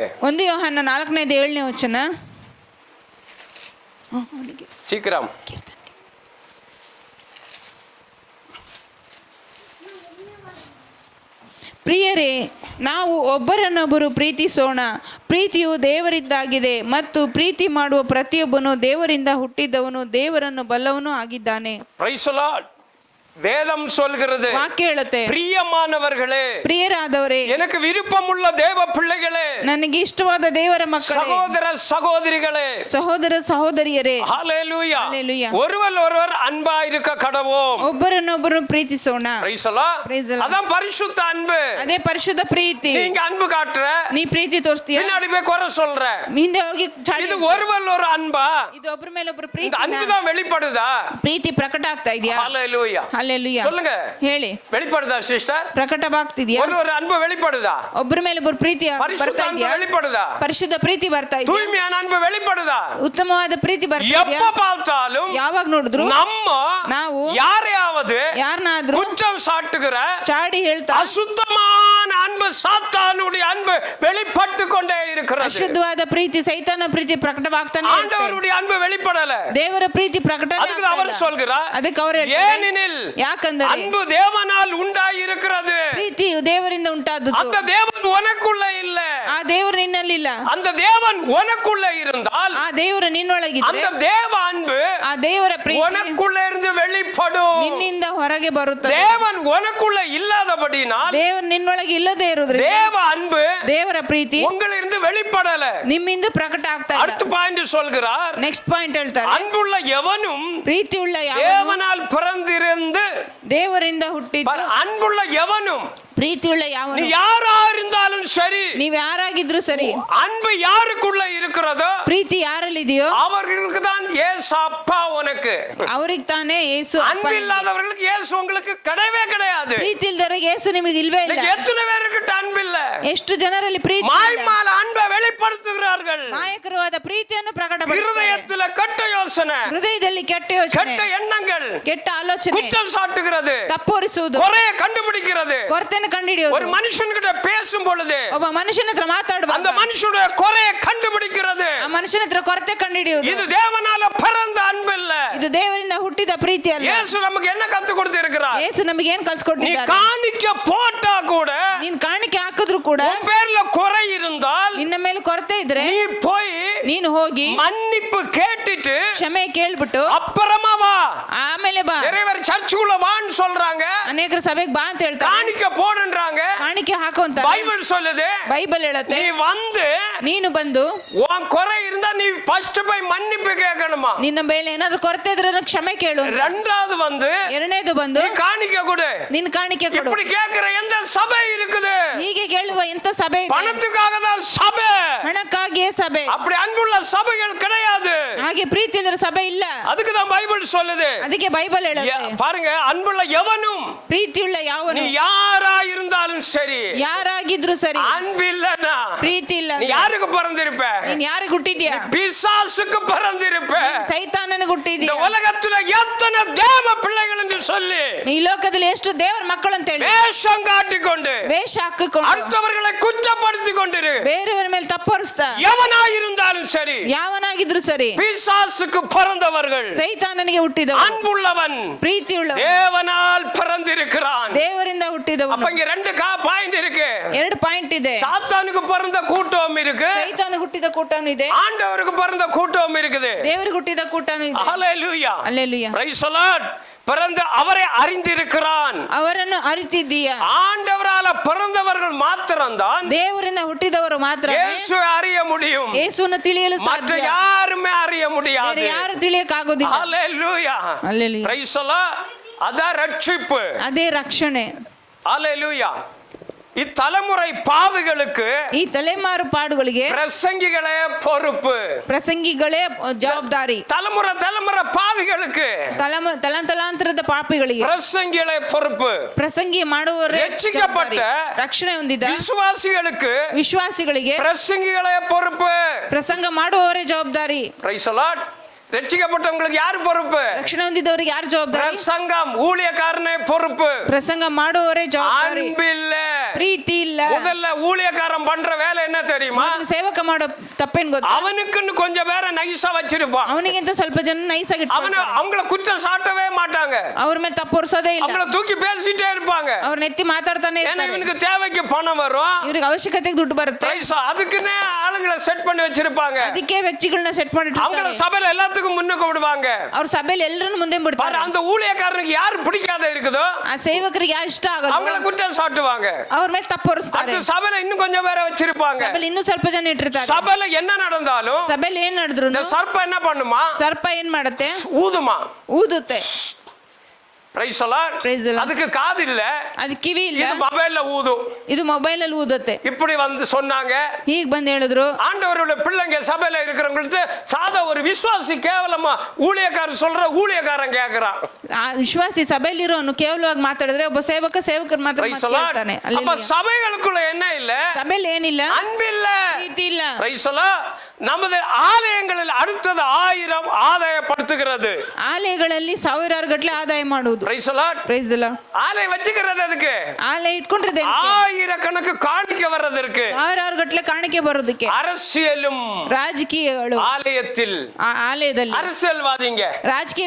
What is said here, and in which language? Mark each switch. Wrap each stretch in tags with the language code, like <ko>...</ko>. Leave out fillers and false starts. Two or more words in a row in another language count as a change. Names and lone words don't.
<kn>1 ಯೋಹಾನ 4:7 ವಚನ.</kn> <ta>சீக்கிரம்.</ta> <kn>ಪ್ರಿಯರೇ, ನಾವು ಒಬ್ಬರನ್ನೊಬ್ಬರು ಪ್ರೀತಿಸೋಣ. ಪ್ರೀತಿಯು ದೇವರಿಂದಾಗಿದೆ ಮತ್ತು ಪ್ರೀತಿ ಮಾಡುವ ಪ್ರತಿಯೊಬ್ಬನು ದೇವರಿಂದ ಹುಟ್ಟಿದವನು, ದೇವರನ್ನು ಬಲ್ಲವನು ಆಗಿದ್ದಾನೆ.</kn> <en>Praise the Lord.</en> <ta>வேதம் சொல்கிறது,</ta> <kn>ವಾಕ್ಯ ಹೇಳುತ್ತೆ,</kn> <ta>பிரியமானவர்களே,</ta> <kn>ಪ್ರಿಯರಾದವರೇ,</kn> <ta>எனக்கு விருப்பமுள்ள தேவ பிள்ளைகளே,</ta> <kn>ನನಗೆ ಇಷ್ಟವಾದ ದೇವರ ಮಕ್ಕಳೇ,</kn> <ta>சகோதர சகோதரிகளே,</ta> <kn>ಸಹೋದರ ಸಹೋದರಿಯರೇ,</kn> <ta>ஹல்லேலூயா, ஹல்லேலூயா. ஒருவர் அன்பா இருக்க கடவோம்.</ta> <kn>ಒಬ್ಬರನ್ನೊಬ್ಬರು ಪ್ರೀತಿಸೋಣ.</kn> <en>Praise the Lord. Praise the Lord.</en> <ta>அதான் பரிசுத்த அன்பு.</ta> <kn>ಅದೇ ಪರಿಶುದ್ಧ ಪ್ರೀತಿ.</kn> <ta>நீங்க அன்பு காட்டுற,</ta> <kn>ನೀ ಪ್ರೀತಿ ತೋರಿಸ್ತೀಯ,</kn> <ta>பின்னாடி போய் குறை சொல்ற.</ta> <kn>ಹಿಂದೆ ಹೋಗಿ ಚಾಡಿ</kn> <ta>இது</ta> <kn>ಹೇಳ್ತೀಯ.</kn> <ta>ஒரு அன்பா?</ta> <kn>ಇದು ಒಬ್ಬರ ಮೇಲೆ ಒಬ್ಬರು</kn> <ta>இந்த</ta> <kn>ಪ್ರೀತಿ</kn> <ta>அன்பு தான் வெளிப்படுதா?</ta> <kn>ಪ್ರೀತಿ ಪ್ರಕಟ ಆಗ್ತಾ ಇದೆಯಾ?</kn> <ta>ஹல்லேலூயா.</ta> <kn>ಹಲ್ಲೆಲೂಯಾ.</kn> <ta>சொல்லுங்க,</ta> <kn>ಹೇಳಿ.</kn> <ta>வெளிப்படுதா சிஸ்டர்?</ta> <kn>ಪ್ರಕಟವಾಗ್ತಿದ್ಯಾ?</kn> <ta>ஒரு ಅன்பು வெளிப்படுதா?</ta> <kn>ಒಬ್ಬರ ಮೇಲೆ ಒಬ್ಬರು ಪ್ರೀತಿ</kn> <ta>பரிசுத்த</ta> <kn>ಬರ್ತಾ</kn> <ta>அன்பு</ta> <kn>ಇದೆಯಾ?</kn> <ta>வெளிப்படுதா?</ta> <kn>ಪರಿಶುದ್ಧ ಪ್ರೀತಿ ಬರ್ತಾ ಇದೆಯಾ?</kn> <ta>தூய்மையான அன்பு வெளிப்படுதா?</ta> <kn>ಉತ್ತಮವಾದ ಪ್ರೀತಿ ಬರ್ತಾ ಇದೆಯಾ?</kn> <ta>எப்ப பார்த்தாலும்</ta> <kn>ಯಾವಾಗ ನೋಡಿದ್ರು ನಾವು</kn> <ta>யாரையாவது</ta> <kn>ಯಾರನ್ನಾದ್ರೂ</kn> <ta>குற்றம் சாட்டுகிற</ta> <kn>ಚಾಡಿ ಹೇಳ್ತಾ</kn> <ta>அசுத்தமான அன்பு, சாத்தானுடைய அன்பு வெளிப்பட்டு கொண்டே இருக்கிறது.</ta> <kn>ಅಶುದ್ಧವಾದ ಪ್ರೀತಿ, ಸೈತಾನ ಪ್ರೀತಿ ಪ್ರಕಟವಾಗ್ತಾನೆ ಇರುತ್ತೆ.</kn> <ta>ஆண்டவருடைய அன்பு வெளிப்படல.</ta> <kn>ದೇವರ ಪ್ರೀತಿ ಪ್ರಕಟ</kn> <ta>அதுக்கு அவர் சொல்கிறார்,</ta> <kn>ಅದಕ್ಕೆ ಅವರು</kn> <ta>ஏனெனில்</ta> <kn>ಯಾಕಂದ್ರೆ</kn> <ta>அன்பு தேவனால் உண்டாயிருக்கிறது.</ta> <kn>ಪ್ರೀತಿಯು ದೇವರಿಂದ ಉಂಟಾದದ್ದು.</kn> <ta>அந்த தேவன் உனக்குள்ள இல்ல.</ta> <kn>ಆ ದೇವರು ನಿನ್ನಲ್ಲಿಲ್ಲ.</kn> <ta>அந்த தேவன் உனக்குள்ள இருந்தால்</ta> <kn>ಆ ದೇವರು ನಿನ್ನೊಳಗಿದ್ರೆ</kn> <ta>அந்த தேவ அன்பு</ta> <kn>ಆ ದೇವರ ಪ್ರೀತಿ</kn> <ta>உனக்குள்ள இருந்து வெளிப்படும்.</ta> <kn>ನಿನ್ನಿಂದ ಹೊರಗೆ ಬರುತ್ತದೆ.</kn> <ta>தேவன் உனக்குள்ள இல்லாதபடினால்</ta> <kn>ದೇವರು ನಿನ್ನೊಳಗೆ ಇಲ್ಲದೆ ಇರುವುದರಿಂದ</kn> <ta>தேவ அன்பு</ta> <kn>ದೇವರ ಪ್ರೀತಿ</kn> <ta>உங்களிருந்து வெளிப்படல.</ta> <kn>ನಿಮ್ಮಿಂದ ಪ್ರಕಟ ಆಗ್ತಾ ಇಲ್ಲ.</kn> <ta>அடுத்த பாயிண்ட் சொல்கிறார்.</ta> <en>next point</en> <kn>ಹೇಳ್ತಾರೆ,</kn> <ta>அன்புள்ள எவனும்</ta> <kn>ಪ್ರೀತಿ ಉಳ್ಳ ಯಾವನು</kn> <ta>தேவனால் பிறந்திருந்து</ta> <kn>ದೇವರಿಂದ ಹುಟ್ಟಿದ.</kn> <ta>அன்புள்ள எவனும்</ta> <kn>ಪ್ರೀತಿ ಉಳ್ಳ</kn> <ta>நீ</ta> <kn>ಯಾವನು</kn> <ta>யாரா இருந்தாலும் சரி,</ta> <kn>ನೀವ್ ಯಾರಾಗಿದ್ರು ಸರಿ,</kn> <ta>அன்பு யாருக்குள்ள இருக்கிறதோ</ta> <kn>ಪ್ರೀತಿ ಯಾರಲ್ಲಿದೆಯೋ</kn> <ta>அவர்களுக்கு தான் இயேசு அப்பா உனக்கு.</ta> <kn>ಅವ್ರಿಗೆ ತಾನೇ ಯೇಸು ಅಪ್ಪ.</kn> <ta>அன்பு இல்லாதவர்களுக்கு இயேசு உங்களுக்கு கிடையவே கிடையாது.</ta> <kn>ಪ್ರೀತಿ ಇಲ್ದವ್ರಿಗೆ ಯೇಸು ನಿಮಗೆ ಇಲ್ವೇ ಇಲ್ಲ.</kn> <ta>இன்னைக்கு எத்தனை பேருக்கு அன்பு இல்ல?</ta> <kn>ಎಷ್ಟು ಜನರಲ್ಲಿ ಪ್ರೀತಿ ಇಲ್ಲ?</kn> <ta>மாய்மால அன்பை வெளிப்படுத்துகிறார்கள்.</ta> <kn>ನಾಯಕರವಾದ ಪ್ರೀತಿಯನ್ನು ಪ್ರಕಟಪಡಿಸುತ್ತಾರೆ.</kn> <ta>இருதயத்துல கெட்ட யோசனை,</ta> <kn>ಹೃದಯದಲ್ಲಿ ಕೆಟ್ಟ ಯೋಚನೆ,</kn> <ta>கெட்ட எண்ணங்கள்,</ta> <kn>ಕೆಟ್ಟ ಆಲೋಚನೆ,</kn> <ta>குற்றம் சாட்டுகிறது,</ta> <kn>ತಪ್ಪೋರಿಸುವುದು,</kn> <ta>குறைய கண்டுபிடிக்கிறது.</ta> <kn>ಕೊರತೆಯನ್ನು ಕಂಡುಹಿಡಿಯುವುದು.</kn> <ta>ஒரு மனுஷன்கிட்ட பேசும் பொழுது</ta> <kn>ಒಬ್ಬ ಮನುಷ್ಯನ ಹತ್ರ</kn> <ta>அந்த</ta> <kn>ಮಾತಾಡುವಾಗ</kn> <ta>மனுஷனுடைய குறைய கண்டுபிடிக்கிறது.</ta> <kn>ಆ ಮನುಷ್ಯನ ಹತ್ರ ಕೊರತೆ ಕಂಡುಹಿಡಿಯುವುದು.</kn> <ta>இது தேவனால பிறந்த அன்பு இல்ல.</ta> <kn>ಇದು ದೇವರಿಂದ ಹುಟ್ಟಿದ ಪ್ರೀತಿ ಅಲ್ಲ.</kn> <ta>இயேசு நமக்கு என்ன கத்து கொடுத்திருக்கிறார்?</ta> <kn>ಯೇಸು ನಮಗೆ ಏನ್</kn> <ta>நீ</ta> <kn>ಕಲ್ಸ್ಕೊಟ್ಟಿದ್ದಾರೆ?</kn> <ta>காணிக்க போட்டா கூட,</ta> <kn>ನೀನ್ ಕಾಣಿಕೆ ಹಾಕಿದ್ರು ಕೂಡ</kn> <ta>உன் பேர்ல குறை இருந்தால்</ta> <kn>ನಿನ್ನ ಮೇಲೆ ಕೊರತೆ ಇದ್ರೆ</kn> <ta>நீ போய்</ta> <kn>ನೀನು ಹೋಗಿ</kn> <ta>மன்னிப்பு கேட்டுட்டு</ta> <kn>ಕ್ಷಮೆ ಕೇಳ್ಬಿಟ್ಟು</kn> <ta>அப்புறமா வா.</ta> <kn>ಆಮೇಲೆ ಬಾ.</kn> <ta>நிறைய பேர் சர்ச்சுக்குள்ள வான்னு சொல்றாங்க,</ta> <kn>ಅನೇಕರು ಸಭೆಗೆ ಬಾ ಅಂತ ಹೇಳ್ತಾರೆ,</kn> <ta>காணிக்க போடுன்றாங்க.</ta> <kn>ಕಾಣಿಕೆ ಹಾಕು ಅಂತ</kn> <ta>பைபிள் சொல்லுது,</ta> <kn>ಬೈಬಲ್ ಹೇಳುತ್ತೆ,</kn> <ta>நீ வந்து</ta> <kn>ನೀನು ಬಂದು</kn> <ta>உன் குறை இருந்தா நீ ஃபர்ஸ்ட் போய் மன்னிப்பு கேட்கணுமா.</ta> <kn>ನಿನ್ನ ಮೇಲೆ ಏನಾದ್ರೂ ಕೊರತೆ ಇದ್ರೆ ಅದನ್ನ ಕ್ಷಮೆ ಕೇಳು.</kn> <ta>ரெண்டாவது வந்து</ta> <kn>ಎರಡನೇದು ಬಂದು</kn> <ta>நீ காணிக்க கொடு.</ta> <kn>ನಿನ್ ಕಾಣಿಕೆ ಕೊಡು.</kn> <ta>இப்படி கேட்கிற எந்த சபை இருக்குது?</ta> <kn>ಹೀಗೆ ಕೇಳುವ ಎಂತ ಸಭೆ ಇದೆ?</kn> <ta>பணத்துக்காக தான் சபை.</ta> <kn>ಹಣಕ್ಕಾಗಿಯೇ ಸಭೆ.</kn> <ta>அப்படி அன்புள்ள சபைகள் கிடையாது.</ta> <kn>ಹಾಗೆ ಪ್ರೀತಿ ಇಲ್ಲದ ಸಭೆ ಇಲ್ಲ.</kn> <ta>அதுக்கு தான் பைபிள் சொல்லுது.</ta> <kn>ಅದಕ್ಕೆ ಬೈಬಲ್ ಹೇಳುತ್ತೆ,</kn> <ta>பாருங்க, அன்புள்ள எவனும்</ta> <kn>ಪ್ರೀತಿಯುಳ್ಳ ಯಾವನು</kn> <ta>நீ யாரா இருந்தாலும் சரி,</ta> <kn>ಯಾರಾಗಿದ್ರು ಸರಿ,</kn> <ta>அன்பு இல்லனா</ta> <kn>ಪ್ರೀತಿ ಇಲ್ಲ</kn> <ta>நீ யாருக்கு பிறந்திருப்ப?</ta> <kn>ನೀನ್ ಯಾರಿಗೆ ಹುಟ್ಟಿದ್ಯಾ?</kn> <ta>பிசாசுக்கு பிறந்திருப்ப.</ta> <kn>ಸೈತಾನನಿಗೆ</kn> <ta>இந்த</ta> <kn>ಹುಟ್ಟಿದ್ಯಾ.</kn> <ta>உலகத்துல எத்தனை தேவ பிள்ளைகள் என்று சொல்லி</ta> <kn>ಈ ಲೋಕದಲ್ಲಿ ಎಷ್ಟು ದೇವರ ಮಕ್ಕಳು ಅಂತ ಹೇಳಿ</kn> <ta>வேஷம் காட்டிக்கொண்டு</ta> <kn>ವೇಷ ಹಾಕಿಕೊಂಡು</kn> <ta>அடுத்தவர்களை குற்றப்படுத்தி கொண்டிரு.</ta> <kn>ಬೇರೆಯವರ ಮೇಲೆ ತಪ್ಪೊರಿಸ್ತಾ</kn> <ta>எவனாயிருந்தாலும் சரி,</ta> <kn>ಯಾವನಾಗಿದ್ರು ಸರಿ,</kn> <ta>பிசாசுக்கு பிறந்தவர்கள்</ta> <kn>ಸೈತಾನನಿಗೆ ಹುಟ್ಟಿದವ,</kn> <ta>அன்புள்ளவன்</ta> <kn>ಪ್ರೀತಿಯುಳ್ಳ</kn> <ta>தேவனால் பிறந்திருக்கிறான்.</ta> <kn>ದೇವರಿಂದ ಹುಟ್ಟಿದವನು.</kn> <ta>அப்ப இங்க ரெண்டு பாயிண்ட் இருக்கு.</ta> <kn>ಎರಡು ಪಾಯಿಂಟ್ ಇದೆ.</kn> <ta>சாத்தானுக்கு பிறந்த கூட்டம் இருக்கு,</ta> <kn>ಸೈತಾನಿಗೆ ಹುಟ್ಟಿದ ಕೂಟನೂ ಇದೆ,</kn> <ta>ஆண்டவருக்கு பிறந்த கூட்டம் இருக்குது.</ta> <kn>ದೇವರಿಗೆ ಹುಟ್ಟಿದ ಕೂಟನೂ ಇದೆ.</kn> <ta>ஹalleluya, அல்லேಲೂಯಾ.</ta> <en>Praise the Lord.</en> <ta>பிறந்து அவரை அறிந்திருக்கிறான்.</ta> <kn>ಅವರನ್ನು ಅರಿತಿದ್ದೀಯಾ?</kn> <ta>ஆண்டவரால பிறந்தவர்கள் மாத்திரம்தான்</ta> <kn>ದೇವರಿಂದ ಹುಟ್ಟಿದವರು ಮಾತ್ರ</kn> <ta>இயேசுவை அறிய முடியும்.</ta> <kn>ಯೇಸುವನ್ನು ತಿಳಿಯಲು</kn> <ta>மற்ற</ta> <kn>ಸಾಧ್ಯ.</kn> <ta>யாருமே அறிய</ta> <kn>ಬೇರೆ</kn> <ta>முடியாது.</ta> <kn>ಯಾರು ತಿಳಿಯಕ್ಕಾಗೋದಿಲ್ಲ.</kn> <ta>ஹalleluya, அல்லேலூயா.</ta> <en>Praise the Lord.</en> <ta>அதான் ரட்சிப்பு.</ta> <kn>ಅದೇ ರಕ್ಷಣೆ.</kn> <ta>ஹalleluya. இத்தலைமுறை பாவிகளுக்கு</ta> <kn>ಈ ತಲೆಮಾರು ಪಾಡುಗಳಿಗೆ</kn> <ta>பிரசங்கிகளே பொறுப்பு.</ta> <kn>ಪ್ರಸಂಗಿಗಳೇ ಜವಾಬ್ದಾರಿ.</kn> <ta>தலைமுறை பாவிகளுக்கு</ta> <kn>ತಲಾಂತರದ ಪಾಪಿಗಳಿಗೆ</kn> <ta>பிரசங்கிகளே பொறுப்பு.</ta> <kn>ಪ್ರಸಂಗಿ ಮಾಡುವವರೇ</kn> <ta>ரட்சிக்கப்பட்ட</ta> <kn>ಜವಾಬ್ದಾರಿ. ರಕ್ಷಣೆ ಹೊಂದಿದ</kn> <ta>விசுவாசிகளுக்கு</ta> <kn>ವಿಶ್ವಾಸಿಗಳಿಗೆ</kn> <ta>பிரசங்கிகளே பொறுப்பு.</ta> <kn>ಪ್ರಸಂಗ ಮಾಡುವವರೇ ಜವಾಬ್ದಾರಿ.</kn> <en>Praise the Lord.</en> <ta>ரட்சிக்கப்பட்டவங்களுக்கு யாரு பொறுப்பு?</ta> <kn>ರಕ್ಷಣೆ ಹೊಂದಿದವರಿಗೆ ಯಾರು ಜವಾಬ್ದಾರಿ?</kn> <ta>பிரசங்கம் ஊழியக்காரனே பொறுப்பு.</ta> <kn>ಪ್ರಸಂಗ ಮಾಡುವವರೇ ಜವಾಬ್ದಾರಿ.</kn> <ta>அன்பில்ல,</ta> <kn>ಪ್ರೀತಿ ಇಲ್ಲ.</kn> <ta>முதல்ல ஊழியக்காரன் பண்ற வேலை என்ன தெரியுமா?</ta> <kn>ಮೊದಲು ಸೇವಕ ಮಾಡೋ ತಪ್ಪೇನ್ ಗೊತ್ತಾ?</kn> <ta>அவனுக்குன்னு கொஞ்சம் பேரை நைஸா வச்சிருப்பான்.</ta> <kn>ಅವನಿಗಿಂತ ಸ್ವಲ್ಪ ಜನ ನೈಸ್ ಆಗಿ</kn> <ta>அவங்கள குற்றம் சாட்டவே மாட்டாங்க.</ta> <kn>ಅವ್ರ ಮೇಲೆ ತಪ್ಪೊರ್ಸೋದೇ ಇಲ್ಲ.</kn> <ta>அவங்கள தூக்கி பேசிட்டே இருப்பாங்க.</ta> <kn>ಅವ್ರ ನೆತ್ತಿ ಮಾತಾಡ್ತಾನೆ</kn> <ta>ஏன்னா</ta> <kn>ಇರ್ತಾರೆ.</kn> <ta>இவனுக்கு தேவைக்கு பணம் வரும்.</ta> <kn>ಇವ್ರಿಗೆ ಅವಶ್ಯಕತೆಗೆ ದುಡ್ಡು ಬರುತ್ತೆ.</kn> <ta>அதுக்குன்னே ஆளுங்களை செட் பண்ணி வச்சிருப்பாங்க.</ta> <kn>ಅದಕ್ಕೆ ವ್ಯಕ್ತಿಗಳನ್ನ ಸೆಟ್</kn> <ta>அவங்கள</ta> <kn>ಮಾಡಿರ್ತಾರೆ.</kn> <ta>சபையில எல்லாத்துக்கும் முன்னுக்கு விடுவாங்க.</ta> <kn>ಅವ್ರ ಸಭೆಯಲ್ಲಿ ಎಲ್ಲರನ್ನು ಮುಂದೆ</kn> <ta>பாரு,</ta> <kn>ಬಿಡ್ತಾರೆ.</kn> <ta>அந்த ஊழியக்காரனுக்கு யாரு பிடிக்காத இருக்குதோ</ta> <kn>ಆ ಸೇವಕರಿಗೆ ಯಾರು ಇಷ್ಟ</kn> <ta>அவங்கள</ta> <kn>ಆಗೋದು</kn> <ta>குற்றம் சாட்டுவாங்க.</ta> <kn>ಅವ್ರ ಮೇಲೆ ತಪ್ಪೊರಿಸ್ತಾರೆ.</kn> <ta>அடுத்து சபையில இன்னும் கொஞ்சம் பேரை வச்சிருப்பாங்க.</ta> <kn>ಸಭೆಯಲ್ಲಿ ಇನ್ನೂ ಸ್ವಲ್ಪ ಜನ ಇಟ್ಟಿರ್ತಾರೆ.</kn> <ta>சபையில என்ன நடந்தாலும்</ta> <kn>ಸಭೆಯಲ್ಲಿ ಏನ್ ನಡೆದ್ರು</kn> <ta>இந்த சர்ப்பம் என்ன பண்ணுமா?</ta> <kn>ಸರ್ಪ ಏನ್ ಮಾಡುತ್ತೆ?</kn> <ta>ஊதுமா.</ta> <kn>ಊದುತ್ತೆ.</kn> <en>Praise the Lord. Praise the Lord.</en> <ta>அதுக்கு காது இல்ல,</ta> <kn>ಅದು ಕಿವಿ ಇಲ್ಲ,</kn> <ta>இது மொபைல்ல ஊதும்.</ta> <kn>ಇದು ಮೊಬೈಲ್ ಅಲ್ಲಿ ಊದುತ್ತೆ.</kn> <ta>இப்படி வந்து சொன்னாங்க.</ta> <kn>ಹೀಗ್ ಬಂದ್ ಹೇಳಿದ್ರು.</kn> <ta>ஆண்டவருடைய பிள்ளைங்க சபையில இருக்கிறவங்களுக்கு சாதா ஒரு விசுவாசி கேவலமா ஊழியக்காரன் சொல்ற ஊழியக்காரன் கேக்குறான்.</ta> <kn>ಆ ವಿಶ್ವಾಸಿ ಸಭೆಯಲ್ಲಿರೋನು ಕೇವಲವಾಗಿ ಮಾತಾಡಿದ್ರೆ ಒಬ್ಬ ಸೇವಕರು ಮಾತ್ರ</kn> <en>Praise the Lord.</en> <kn>ಮಾತಾಡ್ತಾನೆ.</kn> <ta>அப்ப சபைகளுக்குள்ள என்ன இல்ல?</ta> <kn>ಸಭೆಯಲ್ಲಿ ಏನಿಲ್ಲ?</kn> <ta>அன்பில்ல.</ta> <kn>ಪ್ರೀತಿ ಇಲ್ಲ.</kn> <en>Praise the Lord.</en> <ta>நமது ஆலயங்களில் அடுத்தது 1000 ஆதாயப்படுத்த வெளிப்படுத்துகிறது.</ta> <kn>ಆಲಯಗಳಲ್ಲಿ ಸಾವಿರಾರು ಗಟ್ಟಲೆ ಆದಾಯ ಮಾಡುವುದು.</kn> <en>Praise the Lord. Praise the Lord.</en> <ta>ஆலயம் வச்சுக்கிறது அதுக்கு</ta> <kn>ಆಲಯ ಇಟ್ಕೊಂಡಿದೆ</kn> <ta>ஆயிரக்கணக்கு காணிக்கை வர்றதற்கு,</ta> <kn>ಸಾವಿರಾರು ಗಟ್ಟಲೆ ಕಾಣಿಕೆ ಬರೋದಕ್ಕೆ.</kn> <ta>அரசியலும்</ta> <kn>ರಾಜಕೀಯಗಳು</kn> <ta>ஆலயத்தில்,</ta> <kn>ಆಲಯದಲ್ಲಿ</kn> <ta>அரசியல்வாதிங்க</ta> <kn>ರಾಜಕೀಯ</kn>